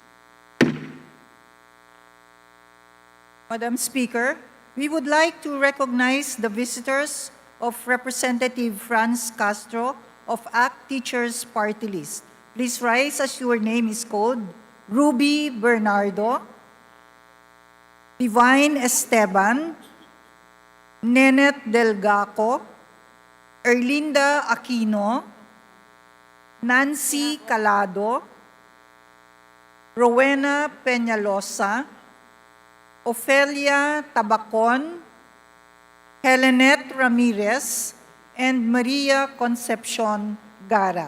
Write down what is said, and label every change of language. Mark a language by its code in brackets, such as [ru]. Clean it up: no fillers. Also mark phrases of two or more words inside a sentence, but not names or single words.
[en] Madam Speaker, we would like to recognize the visitors of Representative Franz Castro of ACT Teachers Party List. Please rise as your name is called. Ruby Bernardo, Divine Esteban, Nenet Delgaco, Erlinda Aquino, Nancy Calado, Rowena Peñalosa, Ofelia Tabacon, Helenet Ramirez, and Maria Concepcion Gara.